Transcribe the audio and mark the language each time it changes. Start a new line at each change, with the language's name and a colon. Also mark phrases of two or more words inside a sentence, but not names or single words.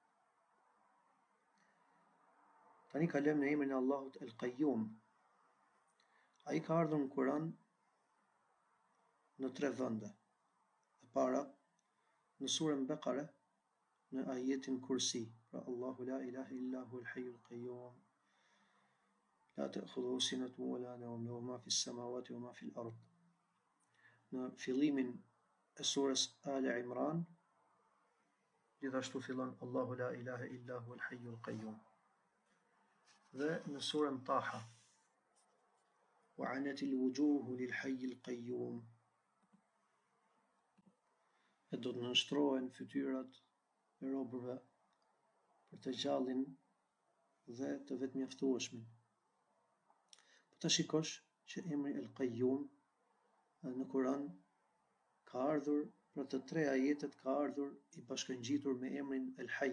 Albanian: Tani kalojmë në emrin e Allahut El Qayyum. Ai ka ardhur në Kur'an në 3 vende. E para në surën Bekare në ajetin Kursi, pra
Arabic: الله لا إله إلا هو الحي القيوم لا تأخذه سنة ولا نوم له ما في السماوات وما في الأرض.
Albanian: Në fillimin e surës Ale Imran gjithashtu fillon
Arabic: الله لا إله إلا هو الحي القيوم.
Albanian: Dhe në surën Taha
Arabic: وعنت الوجوه للحي القيوم,
Albanian: e do të nënshtrohen fytyrat e robërve për të gjallin dhe të vetëmjaftueshmin. Po ta shikosh që emri El Qayyum në Kur'an ka ardhur për të 3 ajetet ka ardhur i bashkëngjitur me emrin El Hayy.